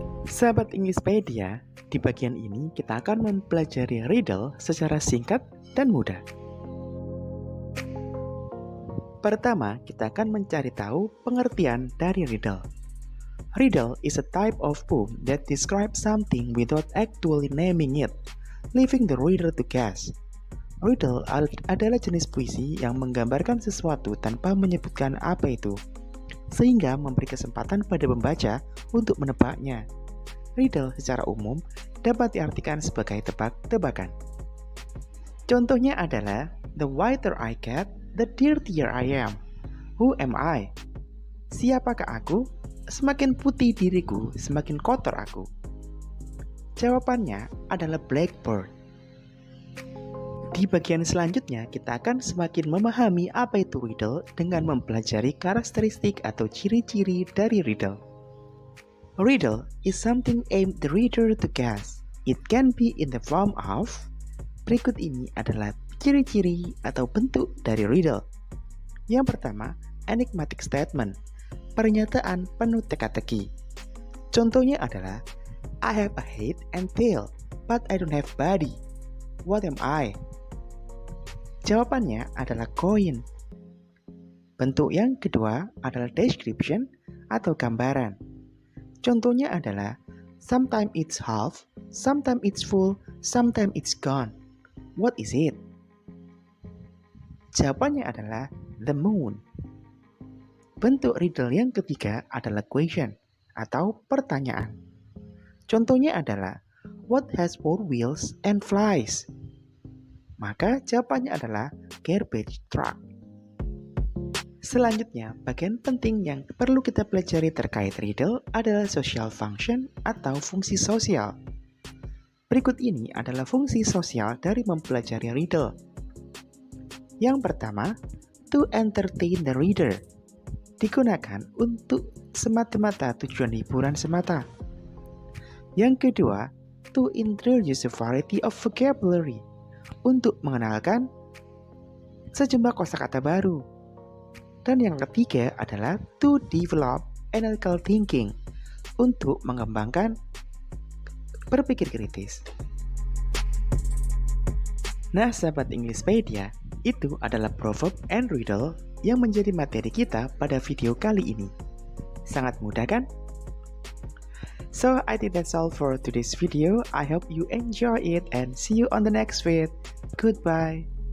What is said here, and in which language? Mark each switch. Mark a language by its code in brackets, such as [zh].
[id] Sahabat Englishpedia, di bagian ini kita akan mempelajari riddle secara singkat dan mudah. Pertama, kita akan mencari tahu pengertian dari riddle. [en] Riddle is a type of poem that describes something without actually naming it, leaving the reader to guess. [id] Riddle adalah jenis puisi yang menggambarkan sesuatu tanpa menyebutkan apa itu, sehingga memberi kesempatan pada pembaca untuk menebaknya. Riddle secara umum dapat diartikan sebagai tebak-tebakan. Contohnya adalah, [en] the whiter I get, the dirtier I am. Who am I? [id] Siapakah aku? Semakin putih diriku, semakin kotor aku. Jawabannya adalah blackbird. Di bagian selanjutnya, kita akan semakin memahami apa itu riddle dengan mempelajari karakteristik atau ciri-ciri dari riddle. [en] Riddle is something aimed the reader to guess. It can be in the form of. [id] Berikut ini adalah ciri-ciri atau bentuk dari riddle. Yang pertama, [en] enigmatic statement, [id] pernyataan penuh teka-teki. Contohnya adalah, [en] I have a head and tail, but I don't have body. What am I? [id] Jawabannya adalah coin. Bentuk yang kedua adalah description atau gambaran. Contohnya adalah, [en] sometimes it's half, sometimes it's full, sometimes it's gone. What is it? [id] Jawabannya adalah [en] the moon. [id] Bentuk riddle yang ketiga adalah question atau pertanyaan. Contohnya adalah, [en] what has four wheels and flies? [id] Maka jawabannya adalah [en] garbage truck. [id] Selanjutnya, bagian penting yang perlu kita pelajari terkait riddle adalah [en] social function [id] atau fungsi sosial. Berikut ini adalah fungsi sosial dari mempelajari riddle. Yang pertama, [en] to entertain the reader. [id] Digunakan untuk semata-mata tujuan hiburan semata. Yang kedua, [en] to introduce a variety of vocabulary. [id] Untuk mengenalkan sejumlah kosakata baru. Dan yang ketiga adalah [en] to develop analytical thinking, [id] untuk mengembangkan berpikir kritis. Nah, sahabat Englishpedia, itu adalah [en] proverb and riddle [id] yang menjadi materi kita pada video kali ini. Sangat mudah kan? [en] So I think that's all for today's video. I hope you enjoy it and see you on the next vid. Goodbye.